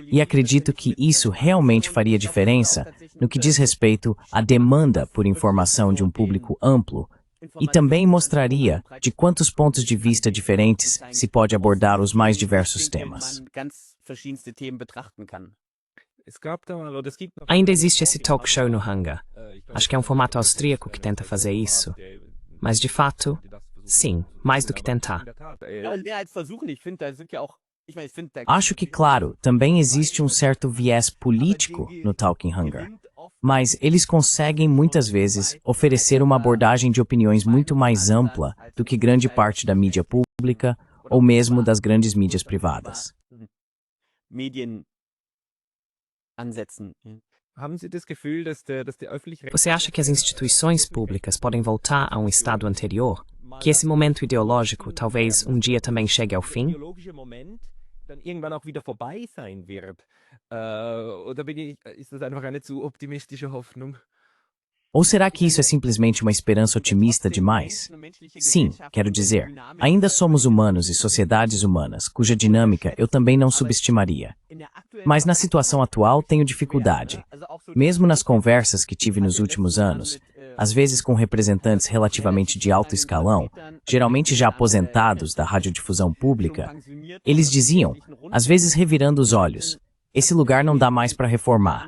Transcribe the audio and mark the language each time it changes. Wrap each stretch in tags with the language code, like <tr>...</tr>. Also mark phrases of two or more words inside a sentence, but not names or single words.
<pt>E acredito que isso realmente faria diferença no que diz respeito à demanda por informação de um público amplo, e também mostraria de quantos pontos de vista diferentes se pode abordar os mais diversos temas. Ainda existe esse talk show no Hunger. Acho que é um formato austríaco que tenta fazer isso. Mas, de fato, sim, mais do que tentar. Acho que, claro, também existe um certo viés político no Talking Hunger. Mas eles conseguem, muitas vezes, oferecer uma abordagem de opiniões muito mais ampla do que grande parte da mídia pública ou mesmo das grandes mídias privadas. Você acha que as instituições públicas podem voltar a um estado anterior? Que esse momento ideológico talvez um dia também chegue ao fim?</pt> <de>dann irgendwann auch wieder vorbei sein wird. Oder ist das einfach eine zu optimistische Hoffnung?</de> <pt>Ou será que isso é simplesmente uma esperança otimista demais? Sim, quero dizer, ainda somos humanos e sociedades humanas, cuja dinâmica eu também não subestimaria. Mas na situação atual tenho dificuldade. Mesmo nas conversas que tive nos últimos anos, às vezes com representantes relativamente de alto escalão, geralmente já aposentados da radiodifusão pública, eles diziam, às vezes revirando os olhos, esse lugar não dá mais para reformar.</pt>